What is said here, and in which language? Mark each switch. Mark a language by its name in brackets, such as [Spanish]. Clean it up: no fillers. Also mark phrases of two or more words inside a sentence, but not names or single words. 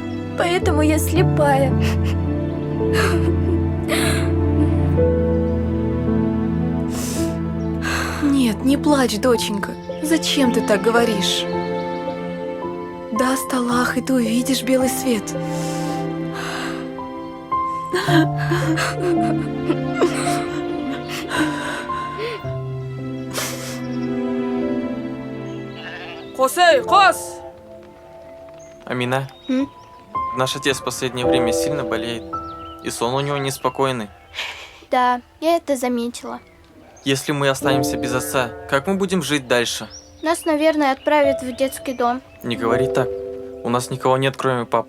[Russian] Поэтому я слепая. Нет, не плачь, доченька. Зачем ты так говоришь? Даст Аллах, и ты увидишь белый свет. [Kazakh] Қосей, қос! [Russian] Амина, М? наш отец в последнее время сильно болеет, и сон у него неспокойный. Да, я это заметила. Если мы останемся без отца, как мы будем жить дальше? Нас, наверное, отправят в детский дом. Не говори так. У нас никого нет, кроме папы.